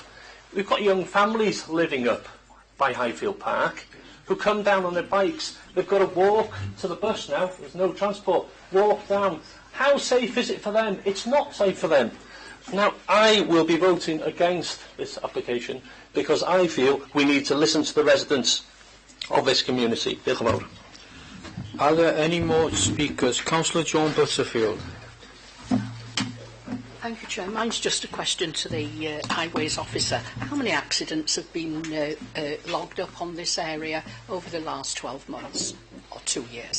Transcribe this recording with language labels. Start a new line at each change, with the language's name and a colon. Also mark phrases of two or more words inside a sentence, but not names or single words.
English: We've got young families living up by Highfield Park who come down on their bikes. They've got to walk to the bus now. There's no transport. Walk down. How safe is it for them? It's not safe for them. Now, I will be voting against this application because I feel we need to listen to the residents of this community.
Welsh: Diolch yn fawr.
English: Are there any more speakers? Councillor Joan Butterfield. Thank you, Chair. Mine's just a question to the Highways Officer. How many accidents have been logged up on this area over the last 12 months or 2 years?